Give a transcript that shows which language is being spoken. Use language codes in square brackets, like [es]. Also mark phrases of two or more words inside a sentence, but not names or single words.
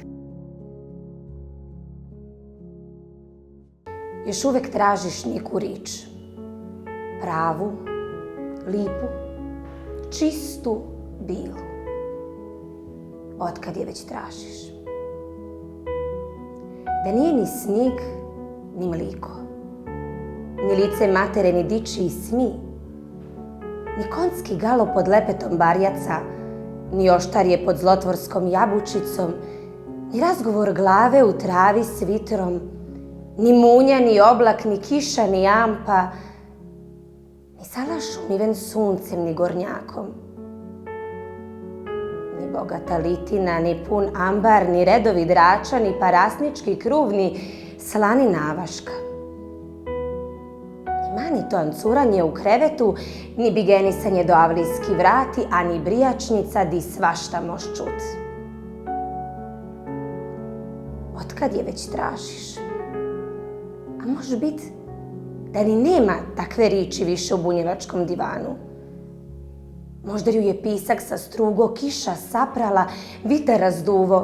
[hr] Još uvek tražiš neku rič. Pravu, lipu, čistu, bilu. Otkad je već tražiš? Da nije ni snig, ni mliko, ni lice matere, ni dičiji smi, ni konjski galo pod lepetom barjaca, ni oštarje pod zlotvorskom jabučicom, ni razgovor glave u travi s vitrom, ni munja, ni oblak, ni kiša, ni jampa, ni salaš umiven suncem, ni gornjakom, ni bogata litina, ni pun ambar, ni redovi drača, ni parasnički kruv, ni slani navaška. Ni to ancuranje u krevetu, ni bigenisanje do avlijski vrati, a ni brijačnica di svašta moš čut. Otkad je već tražiš? A može bit da ni nema takve riči više u bunjevačkom divanu. Možda ju je pisak sa strugo, kiša saprala, viter razduvo.